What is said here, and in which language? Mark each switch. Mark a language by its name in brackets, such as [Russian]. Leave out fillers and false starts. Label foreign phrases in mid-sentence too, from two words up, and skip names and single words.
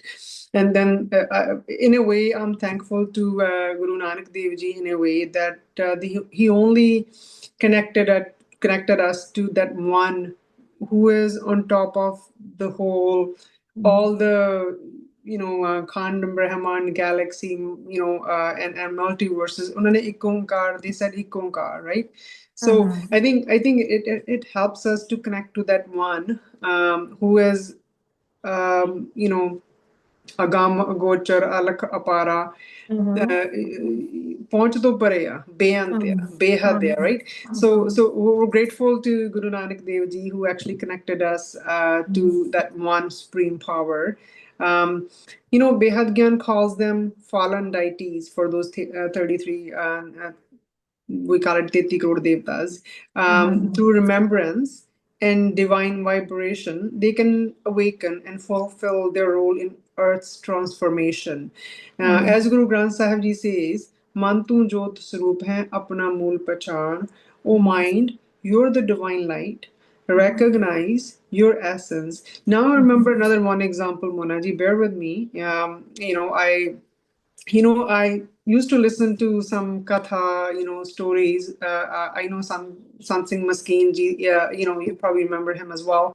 [English] And then in a way, I'm thankful to Guru Nanak Dev Ji in a way that he only connected us to that one who is on top of the whole, all the Khand Brahman galaxy, and multiverses. [Hindi] उन्होंने एक ओंकार, [English] they said ek onkar, right? So I think it helps us to connect to that one who is [Punjabi] ਅਗਮ ਗੋਚਰ ਅਲਖ ਅਪਾਰਾ. Pਹੁੰਚ ਤੋਂ ਪਰੇ ਆ ਬੇਅੰਤ ਆ ਬੇਹੱਦ ਆ [English] right so we're grateful to Guru Nanak Dev Ji who actually connected us to that one supreme power. Behad Gyan calls them fallen deities for those 33 we call it 33 [Hindi] करोड़ देवता. [English] Through remembrance and divine vibration, they can awaken and fulfill their role in Earth's transformation. As Guru Granth Sahib Ji says, [Punjabi] ਮਨ ਤੂ ਜੋਤ ਸਰੂਪ ਹੈ ਅਪਣਾ ਮੂਲ ਪਹਿਚਾਣ. [English] O mind, you're the divine light. Recognize your essence. Now I remember another one example, Monaji. Bear with me. I used to listen to some katha, stories. I know some Sansing Maskeen ji. Yeah, you probably remember him as well.